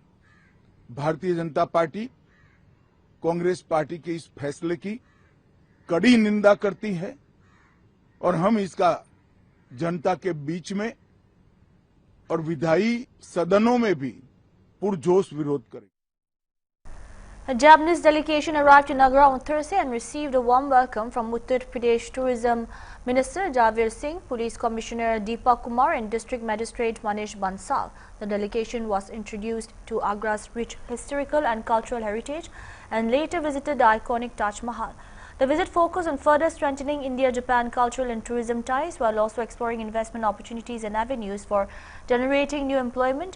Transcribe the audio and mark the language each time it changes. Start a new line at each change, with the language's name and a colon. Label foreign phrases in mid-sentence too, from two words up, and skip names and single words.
Hindi: भारतीय जनता पार्टी कांग्रेस पार्टी के इस फैसले की कड़ी निंदा करती है और हम इसका जनता के बीच में और विधायी सदनों में भी पुरजोश विरोध करेंगे।
English: A Japanese delegation arrived in Agra on Thursday and received a warm welcome from Uttar Pradesh Tourism Minister Javir Singh, Police Commissioner Deepak Kumar and District Magistrate Manish Bansal. The delegation was introduced to Agra's rich historical and cultural heritage and later visited the iconic Taj Mahal. The visit focused on further strengthening India-Japan cultural and tourism ties while also exploring investment opportunities and avenues for generating new employment.